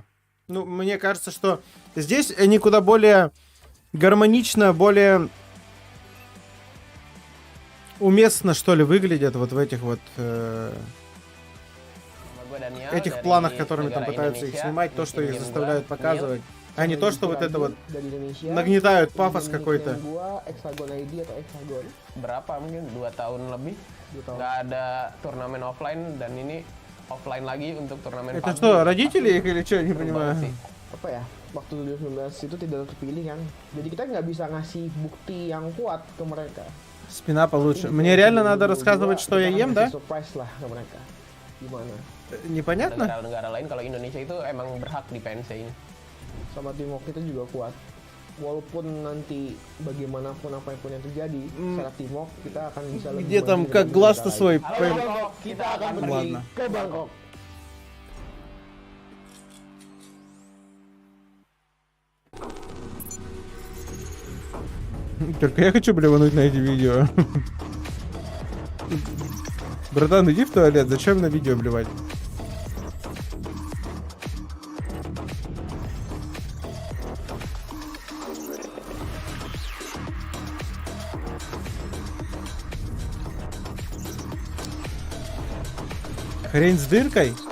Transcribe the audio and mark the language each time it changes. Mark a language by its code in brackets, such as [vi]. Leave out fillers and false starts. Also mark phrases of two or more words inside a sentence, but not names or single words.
[ru] Ну, мне кажется, что здесь они куда более гармонично, более уместно, что ли, выглядят вот в этих вот этих планах, которыми там пытаются их снимать, то, что их заставляют показывать, а не то, что вот это вот нагнетают пафос какой-то. [id] Berapa mungkin 2 tahun lebih nggak ada turnamen offline dan ini offline lagi untuk turnamen [ru] Это PUBG. что, родители их или что, не понимаю. [id] Apa ya, waktu 2019 itu tidak terpilih kan, jadi kita nggak bisa ngasih bukti yang kuat ke mereka. [ru] Спина получше. Мне реально надо рассказывать, что я ем, да? [id] Surprise lah ke mereka. Gimana? [ru] Непонятно? [id] Negara-negara lain kalau Indonesia itu emang berhak di PNC ini. Sama Timok kita juga kuat. Walaupun nanti bagaimanapun apapun yang terjadi, secara Timok kita akan bisa lebih. [ru] Где там как глаз-то свой? [id] Kita akan pergi [ru] Ладно. [id] ke Bangkok. [ru] Только я хочу блевануть на эти видео. Братан, иди в туалет, зачем на видео блевать? Хрень с дыркой?